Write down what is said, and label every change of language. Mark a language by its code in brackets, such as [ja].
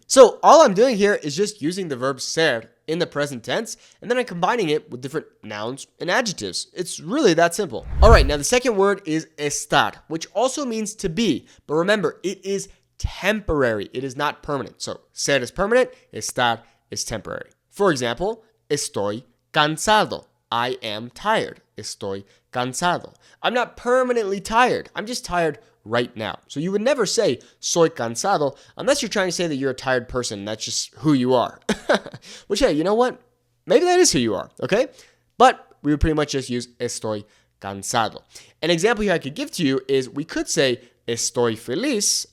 [en] So all I'm doing here is just using the verb ser in the present tense, and then I'm combining it with different nouns and adjectives. It's really that simple. All right, now the second word is estar, which also means to be. But remember, it is temporary. It is not permanent. So, ser is permanent, estar is temporary. For example, [es] estoy cansado. [en] I am tired. [es] Estoy cansado. [en] I'm not permanently tired. I'm just tired right now. So you would never say [es] soy cansado [en] unless you're trying to say that you're a tired person. That's just who you are. Which, hey, you know what? Maybe that is who you are, okay? But we would pretty much just use [es] estoy cansado. [en] An example here I could give to you is we could say [es] estoy feliz.